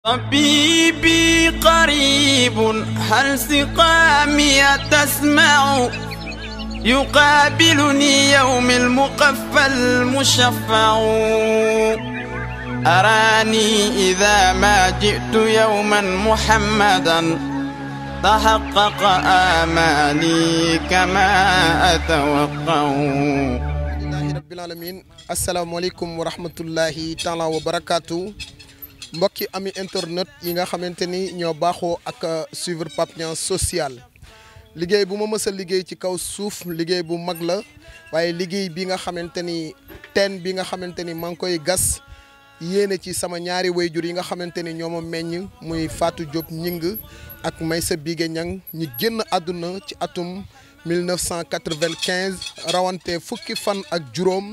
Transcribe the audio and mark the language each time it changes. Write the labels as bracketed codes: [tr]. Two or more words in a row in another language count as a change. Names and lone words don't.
[ar] طبيبي قريب هل سقامي تسمع يقابلني يوم المقفى المشفع أراني إذا ما جئت يوما محمدا تحقق آمالي كما أتوقع. الحمد لله رب العالمين. السلام عليكم ورحمة الله تعالى وبركاته. [wo] mbokki ami internet yi nga xamante ni ñoo baaxoo ak suivre Pape Niang social liggéey bu ma mës a liggéey ci kaw suuf liggéey bu mag la waaye liggéey bi nga xamante ni teen bi nga xamante ni maa ngi koy gas yéene ci sama ñaari wayjur yi nga xamante ni ñoo ma meññ muy Fatou Diop Ñing ak Maysa Bigué Niang ñi génn àdduna ci atum 1995 rawante fukki fan ak juróom.